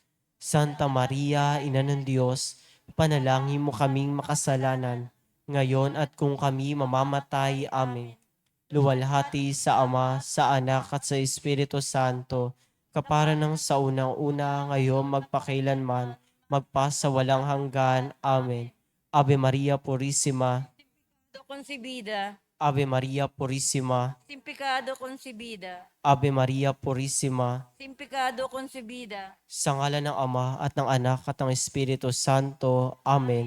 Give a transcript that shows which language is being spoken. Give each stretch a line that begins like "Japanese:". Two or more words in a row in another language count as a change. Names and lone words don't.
Filipino: Santa Maria, Ina ng Diyos, panalangin mo kaming makasalanan, ngayon at kung kami mamamatay. Amen. Luwalhati sa Ama, sa Anak at sa Espiritu Santo, kapara ng sa unang-una, ngayon magpakailanman, magpa sa walang hanggan.
Spanish: Amen. Ave Maria Purisima, Concebida, Ave Maria Purisima, Simpicado concebida, Ave Maria Purisima, Simpicado concebida.
Filipino: sa ngalan ng Ama at ng Anak at ng Espiritu Santo. Amen.